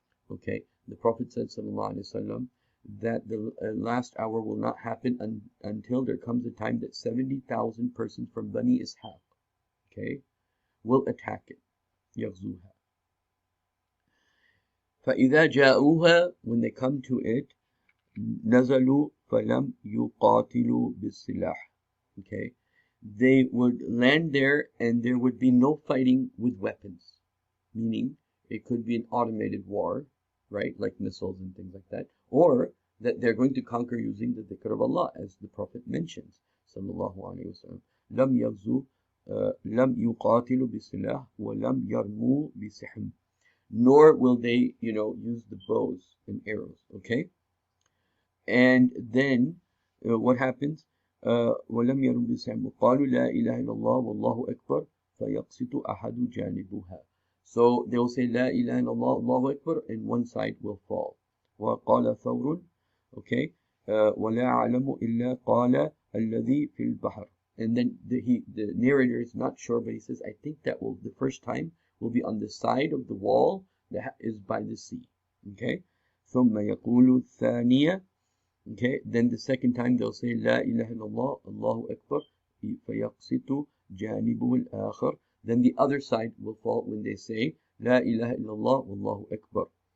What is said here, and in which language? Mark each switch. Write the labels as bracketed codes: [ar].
[en] Okay, the Prophet said sallallahu alayhi wa sallam that the last hour will not happen until there comes a time that 70,000 persons from Bani Ishaq, okay, will attack it. [ar] يغزوها. فإذا جاءوها, [en] when they come to it, [ar] نزلوا فلم يقاتلوا بالسلاح. [en] Okay, they would land there and there would be no fighting with weapons, meaning it could be an automated war, right, like missiles and things like that, or that they're going to conquer using the dhikr of Allah, as the Prophet mentions, sallallahu alayhi wa sallam. [ar] لم يغزوا لم يقاتلوا بالسلاح ولم يرموا بسهم. [en] Nor will they, use the bows and arrows, okay? And then, what happens? [ar] وَلَمْ يَرُمْ بِسَهْمٍ قَالُوا لَا إِلَهَ إِلَّا اللَّهُ وَاللَّهُ أَكْبَرُ فَيَقْسِطُ أَحَدُ جَانِبُهَا. [en] So they will say [ar] لَا إِلَهَ إِلَّا اللَّهُ وَاللَّهُ أَكْبَرُ, [en] and one side will fall. [ar] وَقَالَ ثَوْرٌ, okay, وَلَا أَعْلَمُ إِلَّا قَالَ الَّذِي فِي الْبَحْرِ. [en] And then the narrator is not sure, but he says, I think that the first time will be on the side of the wall that is by the sea. [ar] Okay, ثُمَّ يَقُولُ الثَّانِيَةِ. [en] Okay, then the second time they'll say [ar] لا إله إلا الله الله أكبر فيقسط جانبه الآخر. [en] Then the other side will fall when they say [ar] لا إله إلا الله والله أكبر.